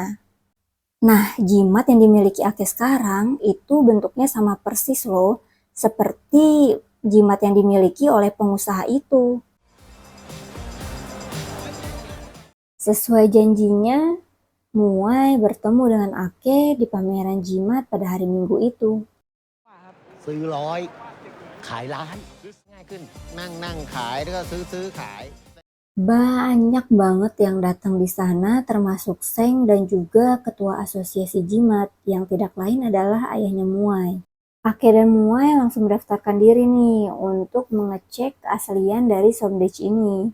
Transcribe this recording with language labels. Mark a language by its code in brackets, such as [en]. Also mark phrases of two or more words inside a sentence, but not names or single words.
[id] Nah, jimat yang dimiliki Ake sekarang itu bentuknya sama persis loh, seperti jimat yang dimiliki oleh pengusaha itu. Sesuai janjinya, Muai bertemu dengan Ake di pameran jimat pada hari Minggu itu. [th] ซื้อร้อยขายล้านง่ายขึ้นนั่งขายแล้วก็ซื้อขาย [id] Banyak banget yang datang di sana termasuk Seng dan juga ketua asosiasi jimat yang tidak lain adalah ayahnya Muai. Ake dan Muai langsung mendaftarkan diri nih untuk mengecek keaslian dari Somdech ini.